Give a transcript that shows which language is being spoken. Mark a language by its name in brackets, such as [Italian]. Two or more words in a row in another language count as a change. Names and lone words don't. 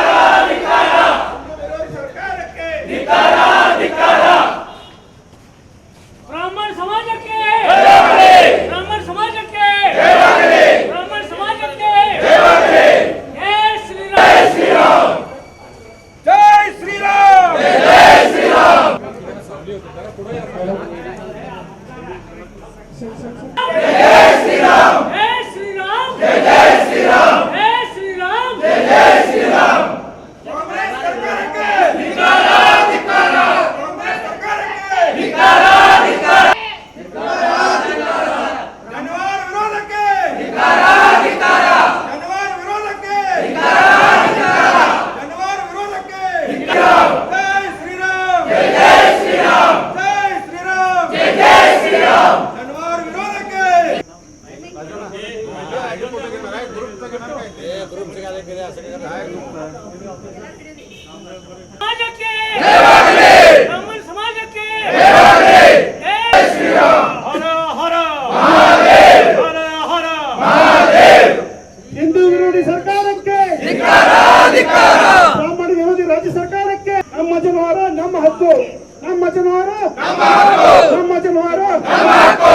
[Kannada] ಸರ್ಕಾರಕ್ಕೆ ಬ್ರಾಹ್ಮಣ ಸಮಾಜಕ್ಕೆ ಬ್ರಾಹ್ಮಣ ಸಮಾಜಕ್ಕೆ ಬ್ರಾಹ್ಮಣ ಸಮಾಜಕ್ಕೆ ಜೈ ಶ್ರೀರಾಮ್. ಜೈ ಶ್ರೀರಾಮ್. ಜೈ ಶ್ರೀರಾಮ್. [Hindi] जय श्री राम. जय श्री राम. जय श्री राम. जय श्री राम. जय श्री राम. कांग्रेस सरकार के धिक्कार धिक्कार. कांग्रेस सरकार के धिक्कार धिक्कार. जनवार विरोध के धिक्कार धिक्कार. जनवार विरोध के धिक्कार धिक्कार. जनवार विरोध के धिक्कार. जय श्री राम. जय श्री राम. जय श्री राम. जय श्री राम. [Kannada] ಬ್ರಾಹ್ಮಣ ಸಮಾಜಕ್ಕೆ [Hindi] जय श्री राम. हर हर महादेव. हर हर महादेव. [Kannada] ಹಿಂದೂ ವಿರೋಧಿ ಸರ್ಕಾರಕ್ಕೆ ಧಿಕ್ಕಾರ ಧಿಕ್ಕಾರ. ಬ್ರಾಹ್ಮಣ ವಿರೋಧಿ ರಾಜ್ಯ ಸರ್ಕಾರಕ್ಕೆ ನಮ್ಮ ಜನವಾರ ನಮ್ಮ ಹಕ್ಕು. ನಮ್ಮ ಜನವಾರ ನಮ್ಮ ಹಕ್ಕು. ನಮ್ಮ ಜನವಾರ ನಮ್ಮ ಹಕ್ಕು.